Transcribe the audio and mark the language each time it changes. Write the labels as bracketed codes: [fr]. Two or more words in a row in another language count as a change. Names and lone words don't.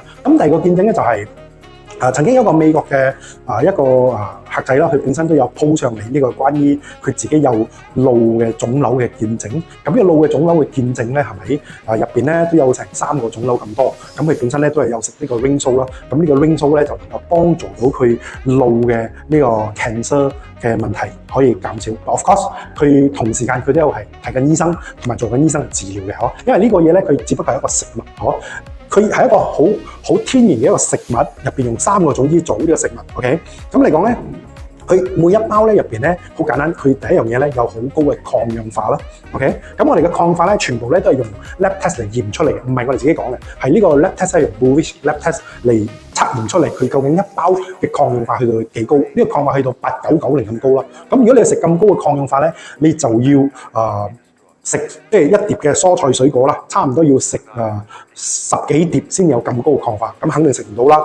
[yue] 咁第二個見證咧就係曾經有一個美國嘅一個客仔啦，佢本身都有 po 上嚟呢個關於佢自己有腦嘅腫瘤嘅見證。咁呢個腦嘅腫瘤嘅見證咧，係咪入邊咧都有成3個腫瘤咁多？咁佢本身咧都係有食呢個 Ring Soul啦。咁呢個 Ring Soul咧就能夠幫助到佢腦嘅呢個 cancer 嘅問題可以減少。 [en] Of course， [yue] 佢同時間佢都有係睇緊醫生同埋做緊醫生嘅治療嘅，因為呢個嘢咧佢只不過係一個食物，佢係一個好天然嘅一個食物，入邊用3個種子做呢個食物 ，OK？咁嚟講咧，佢每一包咧入邊咧好簡單，佢第一樣嘢咧有好高嘅抗氧化啦 ，OK？咁我哋嘅抗氧化咧全部咧都係用 [en] lab test [yue] 嚟驗出嚟嘅，唔係我哋自己講嘅，係呢個 [en] lab test [yue] 係用 Bullish [en] lab test [yue] 嚟測驗出嚟，佢究竟一包嘅抗氧化去到幾高？呢個抗氧化去到8990咁高啦。咁如果你食咁高嘅抗氧化咧，你就要食即係一碟嘅蔬菜水果啦，差唔多要食10幾碟先有咁高嘅抗化，咁肯定食唔到啦。